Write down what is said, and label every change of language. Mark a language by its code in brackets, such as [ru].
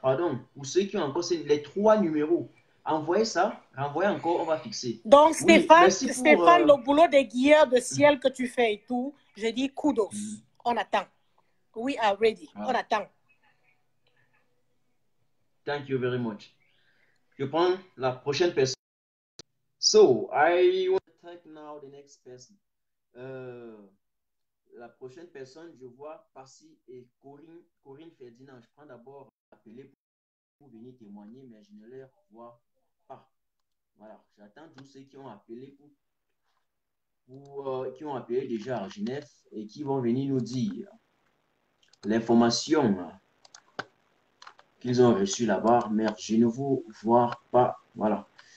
[fr] Pardon, pour ceux qui ont encore les 3 numéros, envoyez ça, renvoyez encore, on va fixer. Donc, Stéphane, le boulot des guilleurs de ciel que tu fais et tout, je dis kudos. On attend. [en] We are ready. [fr] On attend. [en] Thank you very much. [fr] Je prends la prochaine personne. [en] So, I want to thank now the next person. [fr] La prochaine personne, je vois Passy et Corinne Ferdinand. Je prends d'abord appeler pour venir témoigner, mais je ne les vois pas. Voilà, j'attends tous ceux qui ont appelé qui ont appelé déjà à Genève et qui vont venir nous dire l'information qu'ils ont reçue là-bas, mais je ne vous vois pas. Voilà.